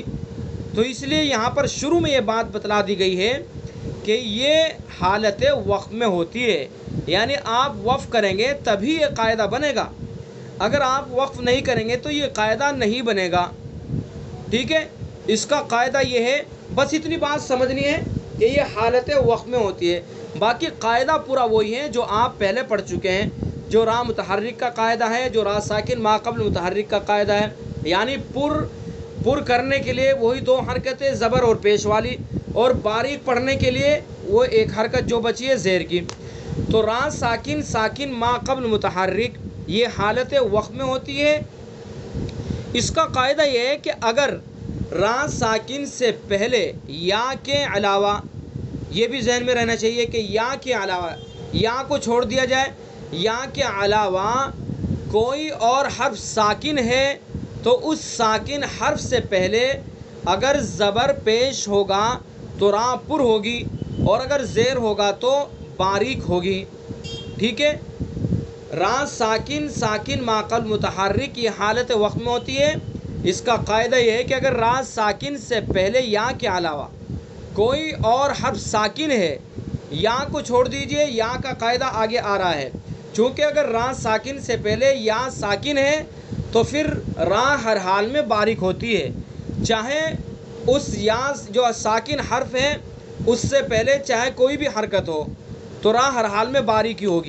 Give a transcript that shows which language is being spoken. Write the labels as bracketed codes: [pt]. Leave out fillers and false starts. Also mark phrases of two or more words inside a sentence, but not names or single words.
[ur] تو اس لیے یہاں پر شروع میں یہ بات بتلا دی گئی ہے کہ یہ حالت وقف میں ہوتی ہے، یعنی آپ وقف کریں گے تبھی یہ قاعدہ بنے گا، اگر آپ وقف نہیں کریں گے تو یہ قاعدہ نہیں بنے گا۔ ٹھیک ہے، اس کا قاعدہ یہ ہے، بس اتنی بات سمجھنی ہے کہ یہ حالت وقف میں ہوتی ہے، باقی قاعدہ پورا وہی ہے جو آپ پہلے پڑھ چکے ہیں، جو را متحرک کا قاعدہ ہے، جو را ساکن ما قبل متحرک کا قاعدہ ہے۔ یعنی پر کرنے کے لیے وہی دو حرکتیں زبر اور پیش والی، اور باریک پڑھنے کے لیے وہ ایک حرکت جو بچی ہے زیر کی۔ تو را ساکن ساکن ما قبل متحرک یہ حالت وقف میں ہوتی ہے۔ اس کا قاعدہ یہ ہے کہ اگر را ساکن سے پہلے یا کے علاوہ، یہ بھی ذہن میں رہنا چاہیے کہ یا کے علاوہ، یا کو چھوڑ دیا جائے، یا کے علاوہ کوئی اور حرف ساکن ہے تو اس ساکن حرف سے پہلے اگر زبر پیش ہوگا تو را پر ہوگی، اور اگر زیر ہوگا تو باریک ہوگی۔ ٹھیک ہے، را ساکن ساکن ما قبل متحرک یہ حالت وقت میں ہوتی ہے۔ اس کا قاعدہ یہ ہے کہ اگر را ساکن سے پہلے یا کے علاوہ کوئی اور حرف ساکن ہے، یا کو چھوڑ دیجئے، یا کا قاعدہ آگے آ رہا ہے، چونکہ اگر را ساکن سے پہلے یا ساکن ہے تو پھر را ہر حال میں باریک ہوتی ہے، چاہے اس یا جو ساکن حرف ہے اس سے پہلے چاہے کوئی بھی حرکت ہو تو را ہر حال میں باریک ہی ہوگی۔